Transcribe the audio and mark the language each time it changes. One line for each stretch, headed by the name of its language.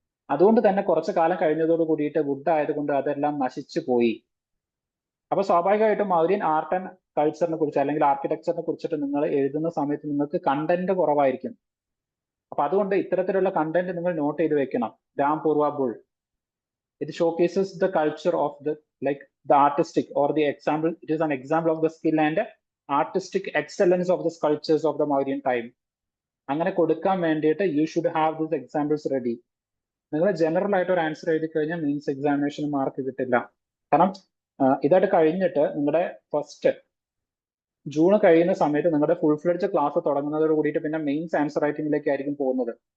Malayalam: അതുകൊണ്ട് തന്നെ കുറച്ചു കാലം കഴിഞ്ഞതോട് കൂടിയിട്ട് വുഡ് ആയതുകൊണ്ട് അതെല്ലാം നശിച്ചു പോയി. അപ്പൊ സ്വാഭാവികമായിട്ടും മൗര്യൻ ആർട്ട് ആൻഡ് കൾച്ചറിനെ കുറിച്ച് അല്ലെങ്കിൽ ആർക്കിടെക്ചറിനെ കുറിച്ചിട്ട് നിങ്ങൾ എഴുതുന്ന സമയത്ത് നിങ്ങൾക്ക് കണ്ടന്റ് കുറവായിരിക്കും. അപ്പൊ അതുകൊണ്ട് ഇത്തരത്തിലുള്ള കണ്ടന്റ് നിങ്ങൾ നോട്ട് ചെയ്ത് വെക്കണം.
English: Rampurva bull, it showcases the culture of the like the artistic or the example, it is an example of the skill and artistic excellence of the sculptures of the Mauryan time.
Malayalam: അങ്ങനെ കൊടുക്കാൻ വേണ്ടിയിട്ട്
English: You should have this examples ready.
Malayalam: നിങ്ങൾ general ആയിട്ട് ഒരു answer എഴുതി കഴിഞ്ഞാൽ means examination mark കിട്ടില്ല. കാരണം ഇതായിട്ട് കഴിഞ്ഞിട്ട് നിങ്ങളുടെ ഫസ്റ്റ് ജൂൺ കഴിയുന്ന സമയത്ത് നിങ്ങളുടെ ഫുൾ ഫ്ലെഡ്ജ് ക്ലാസ് തുടങ്ങുന്നതോട് കൂടിയിട്ട് പിന്നെ മെയിൻസ് ആൻസർ റൈറ്റിംഗിലേക്ക് ആയിരിക്കും പോകുന്നത്.